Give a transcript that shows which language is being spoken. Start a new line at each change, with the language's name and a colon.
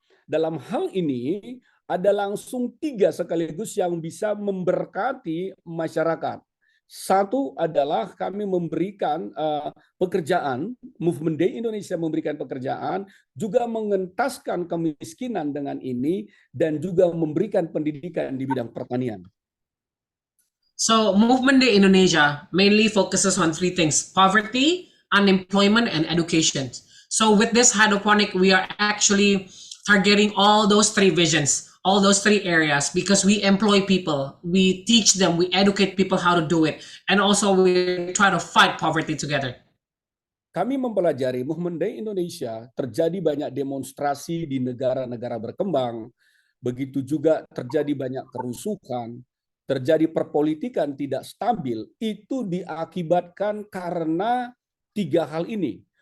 Indonesian: Dalam hal ini, ada langsung 3 sekaligus yang bisa memberkati masyarakat. Satu adalah kami memberikan pekerjaan, Movement Day Indonesia memberikan pekerjaan, juga mengentaskan kemiskinan dengan ini, dan juga memberikan pendidikan di bidang pertanian.
English: So Movement Day Indonesia mainly focuses on 3 things: poverty, unemployment, and education. So with this hydroponic, we are actually targeting all those 3 visions, all those 3 areas, because we employ people, we teach them, we educate people how to do it, and also we try to fight poverty together.
Indonesian: Kami mempelajari Movement Day Indonesia, terjadi banyak demonstrasi di negara-negara berkembang, begitu juga terjadi banyak kerusuhan, terjadi perpolitikan tidak stabil, itu diakibatkan karena 3 hal ini.